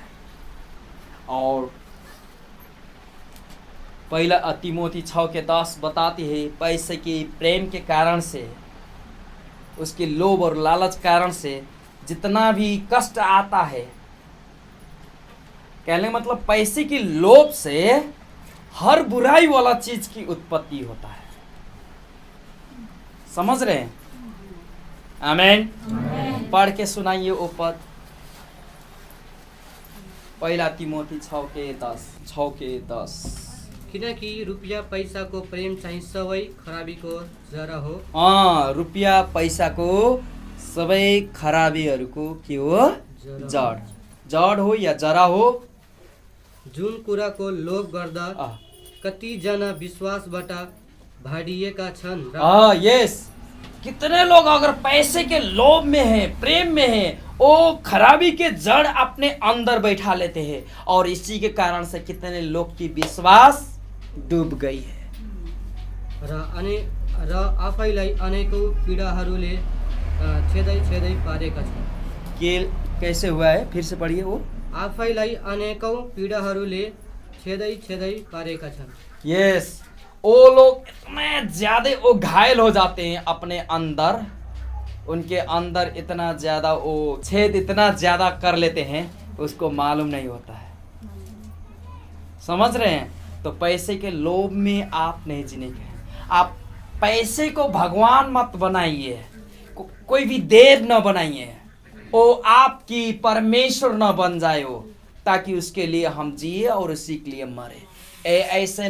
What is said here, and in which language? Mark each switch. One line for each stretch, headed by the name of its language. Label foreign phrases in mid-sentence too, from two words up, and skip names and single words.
Hindi: और पहला तिमोथी 6:10 बताती है, पैसे की प्रेम के कारण से, उसके लोभ और लालच कारण से जितना भी कष्ट आता है, कहने मतलब पैसे की लोभ से हर बुराई वाला चीज की उत्पत्ति होता है। समझ रहे हैं? आमीन। पढ़ के सुनाइए वो पद, पहला तिमोथी 6:10।
Nepali: किनकि रुपियाँ पैसाको प्रेम चाहिँ सबै खराबीको जरा हो। रुपियाँ पैसाको सबै खराबीहरूको के हो, जड हो या जरा हो। जुन कुराको लोभ गर्दा कतिजना विश्वासबाट भाडिएका छन्। यस,
Hindi: कितने लोग अगर पैसे के लोभ में हैं, प्रेम में हैं, वो खराबी के जड़ अपने अंदर बैठा लेते हैं, और इसी के कारण से कितने लोग की विश्वास डूब गई है
Nepali: र आफैलाई अनेकौं पीडाहरूले छेदै पारेका छन्।
Hindi: कैसे हुआ है, फिर से पढ़िए वो।
Nepali: आफैलाई अनेकौं पीडाहरूले छेदै पारेका छन्। यस,
Hindi: वो लोग इतने ज्यादा वो घायल हो जाते हैं अपने अंदर, उनके अंदर इतना ज्यादा वो छेद इतना ज्यादा कर लेते हैं उसको मालूम नहीं होता है। समझ रहे हैं? तो पैसे के लोभ में आप नहीं जीने के। आप पैसे को भगवान मत बनाइए, कोई भी देव न बनाइए, वो आपकी परमेश्वर न बन जाए हो, ताकि उसके लिए हम जिए और उसी के लिए मरे।